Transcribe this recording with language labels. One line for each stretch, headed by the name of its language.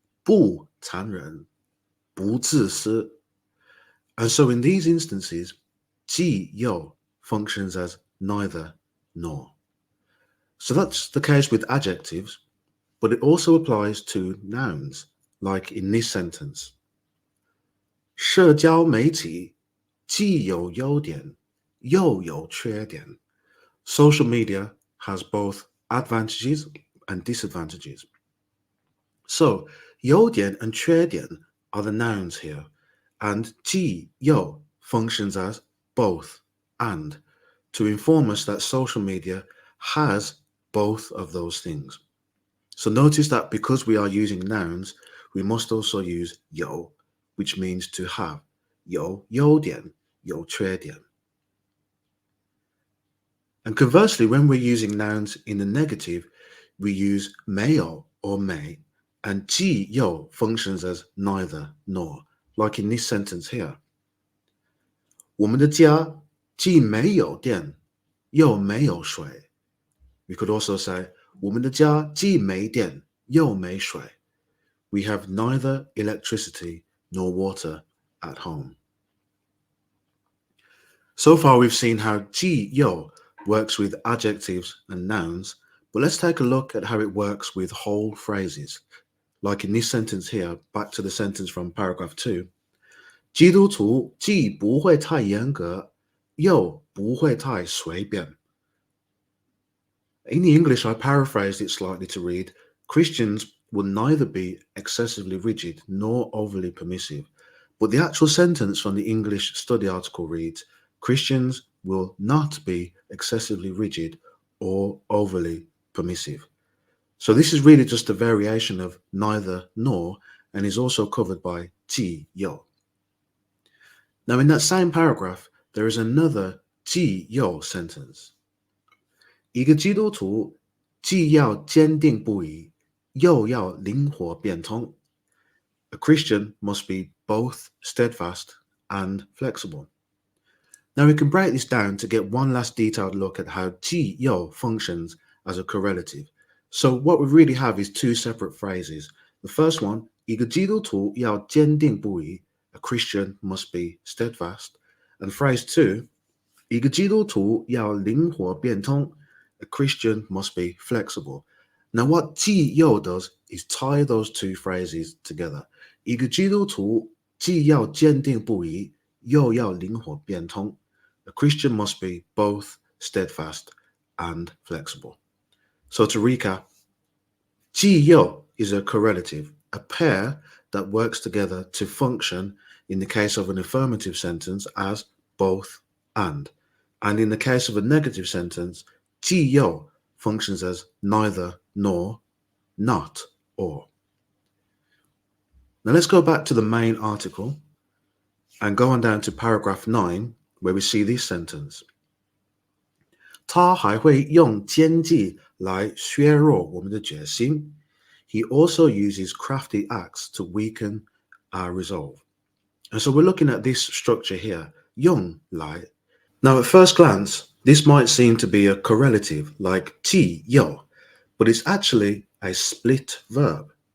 Chinese: 不残忍, 不自私.
English: And so in these instances, 既又 functions as neither nor. So that's the case with adjectives, but it also applies to nouns, like in this sentence.
Chinese: 社交媒体既有优点，又有缺点.
English: Social media has both advantages and disadvantages. So, 优点 and 缺点 are the nouns here, and 既又 functions as both and to inform us that social media has both of those things. So notice that because we are using nouns, we must also use 有, which means to have.
Chinese: 有优点，有缺点.
English: And conversely, when we're using nouns in the negative, we use 没有 or 没, and 既又 functions as neither nor, like in this sentence here.
Chinese: 我们的家既没有电，又没有水.
English: We could also say
Chinese: 我们的家既没电，又没水.
English: We have neither electricity nor water at home. So far, we've seen how 既又 works with adjectives and nouns, but let's take a look at how it works with whole phrases. Like in this sentence here, back to the sentence from paragraph 2.
Chinese: 基督徒既不会太严格，又不会太随便.
English: In the English, I paraphrased it slightly to read, Christians will neither be excessively rigid nor overly permissive. But the actual sentence from the English study article reads, Christians will not be excessively rigid or overly permissive. So this is really just a variation of neither nor and is also covered by 既又. Now in that same paragraph, there is another 既又 sentence.
Chinese: 一个基督徒既要坚定不移，又要灵活变通.
English: A Christian must be both steadfast and flexible. Now we can break this down to get one last detailed look at how 既又 functions as a correlative. So what we really have is two separate phrases. The first one,
Chinese: 一个基督徒要坚定不移.
English: A Christian must be steadfast. And phrase two,
Chinese: 一个基督徒要灵活变通.
English: A Christian must be flexible. Now, what 既又 does is tie those two phrases together.
Chinese: 一个基督徒既要坚定不移，又要灵活变通.
English: A Christian must be both steadfast and flexible. So to recap, 既又 is a correlative, a pair that works together to function in the case of an affirmative sentence as both and in the case of a negative sentence, 既又 functions as neither nor, not or. Now let's go back to the main article and go on down to paragraph 9, where we see this sentence.
Chinese: 他还会用奸计来削弱我们的决心.
English: He also uses crafty acts to weaken our resolve. And so we're looking at this structure here, 用来. Now at first glance, this might seem to be a correlative like 既又, but it's actually a split verb.